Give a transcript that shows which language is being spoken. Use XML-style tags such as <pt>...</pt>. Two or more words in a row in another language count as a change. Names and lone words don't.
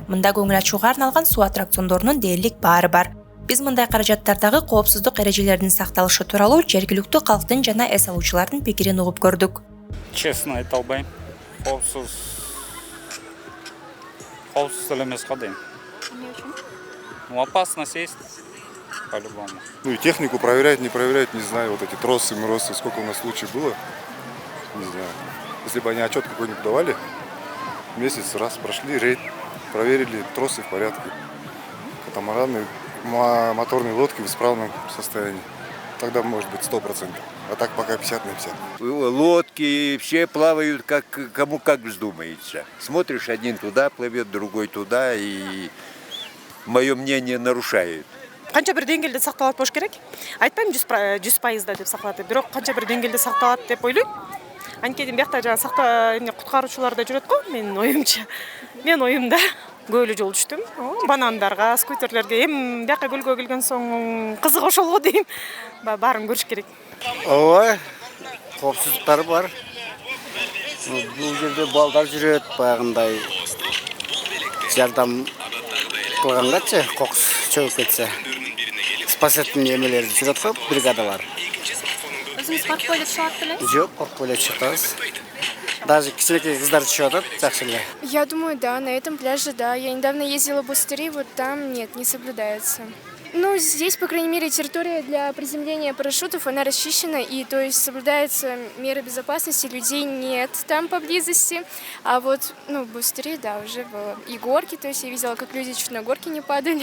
<ky>Мында көңүл ачууга арналган суу аттракциондорунун дээрлик баары бар. Биз мындай каражаттардагы коопсуздук эрежелеринин сакталышы тууралуу жергиликтүү калктын жана эс алуучулардын пикирин угуп көрдүк. Честно айта албайм. Коопсуз эле эмес го дейм. Эмне үчүн?</ky> <ru>Опасно сесть по-любому. Ну и технику проверять, не проверять, не знаю, вот эти тросы, моросы, сколько у нас случаев было, не знаю. Если бы они отчет какой-нибудь давали, месяц раз прошли, рейд, проверили, тросы в порядке, катамараны, моторные лодки в исправном состоянии. Тогда может быть 100%, а так пока 50/50. Лодки все плавают кому как вздумается. Смотришь, один туда плывет, другой туда, и мое мнение нарушает.</ru> <ky>Канча бир деңгээлде сакталат болуш керек? Айтпайм 100% деп сакталат, бирок канча бир деңгээлде сакталат деп ойлойм. Анткени биякта жана куткаруучулар да жүрөт го, менин оюмча. Мен оюмда көп эле жол түштүм. Банандарга, скутерлерге, эми бияка көлгө келген соң кызык ошол го дейм. Баарын көрүш керек. Ооба, коопсуздуктары бар. Бул жерде балдар жүрөт, баягындай жардам кылгангачы, кокус чөгүп кетсе. Спасательный эмелер жүрөт го, бригадалар. Өзүңүз коркуп эле чыгат белеңиз? Жок, коркуп эле чыктабыз. Даже кичинекей кыздар чыгып атат, жакшы эле.</ky> <ru>Я думаю, да, на этом пляже, да. Я недавно ездила в Бустыри, вот там нет, не соблюдается. Ну, здесь, по крайней мере, территория для приземления парашютов, она расчищена, и то есть соблюдаются меры безопасности, людей нет там поблизости. А вот, в Бустыри, да, уже было. И горки, то есть я видела, как люди чуть на горки не падали.</ru>